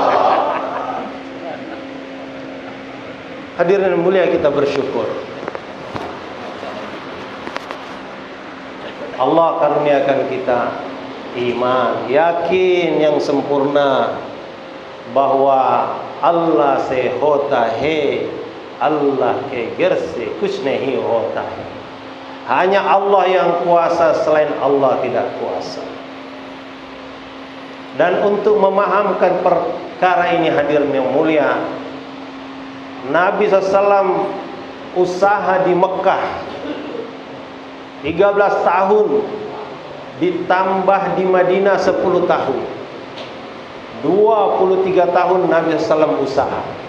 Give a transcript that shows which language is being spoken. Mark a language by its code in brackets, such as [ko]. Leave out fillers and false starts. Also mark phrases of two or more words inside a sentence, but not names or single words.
[id] Hadirin mulia, kita bersyukur. Allah karuniakan kita iman, yakin yang sempurna bahwa [ur] اللہ سے ہوتا ہے، اللہ کے گھر سے کچھ نہیں ہوتا ہے. [id] Hanya Allah yang kuasa, selain Allah tidak kuasa. Dan untuk memahamkan perkara ini hadirin yang mulia, Nabi SAW usaha di Mekah 13 tahun, ditambah di Madinah 10 tahun, 23 tahun Nabi SAW usaha.